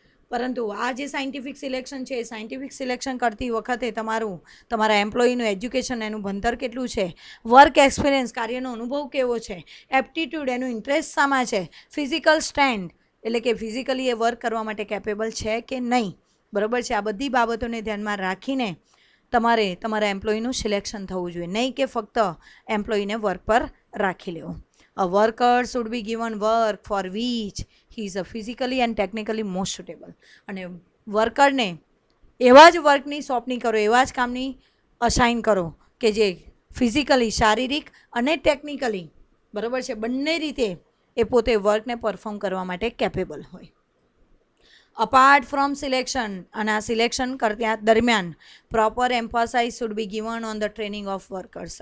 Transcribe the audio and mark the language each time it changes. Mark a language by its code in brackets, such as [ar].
[gu] પરંતુ આ જે સાયન્ટિફિક સિલેક્શન છે, એ સાયન્ટિફિક સિલેક્શન કરતી વખતે તમારા એમ્પ્લોયીનું એજ્યુકેશન, એનું ભણતર કેટલું છે, વર્ક એક્સપિરિયન્સ, કાર્યનો અનુભવ કેવો છે, એપ્ટિટ્યૂડ, એનું ઇન્ટરેસ્ટ શામાં છે, ફિઝિકલ સ્ટ્રેન્થ, એટલે કે ફિઝિકલી એ વર્ક કરવા માટે કેપેબલ છે કે નહીં. બરાબર છે. આ બધી બાબતોને ધ્યાનમાં રાખીને તમારે તમારા એમ્પ્લોયીનું સિલેક્શન થવું જોઈએ, નહીં કે ફક્ત એમ્પ્લોયીને વર્ક પર રાખી લેવું. [en] A worker should be given work for which he is physically and technically most suitable. [gu] અને વર્કરને એવા જ વર્કની સોંપણી કરો, એવા જ કામની અસાઇન કરો કે જે ફિઝિકલી, શારીરિક અને ટેકનિકલી, બરાબર છે, બંને રીતે એ પોતે વર્કને પરફોર્મ કરવા માટે કેપેબલ હોય. [en] apart from selection, [gu] અને આ સિલેક્શન કરતા દરમિયાન [en] Proper emphasise should be given on the training of workers.